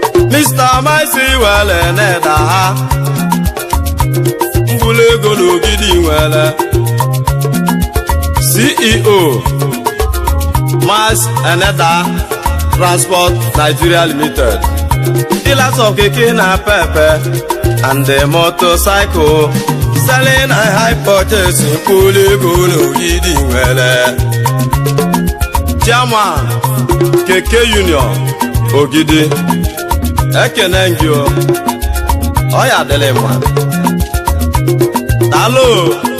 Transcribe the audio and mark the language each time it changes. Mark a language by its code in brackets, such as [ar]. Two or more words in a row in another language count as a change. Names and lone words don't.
[ig] Mister Maisi wele na-eda ha, mkpụrụ ego n'Ogidi nwere. [en] C E O, Mas Eneda Transport Nigeria Limited. Dealers of keke na pepe and the motorcycle, selling and high purchase, [ig] mkpụrụ ego n'Ogidi nwere. Chairman, Keke Union, Ogidi, ekene gị o, ọ ya adịlị mma. Daalụ.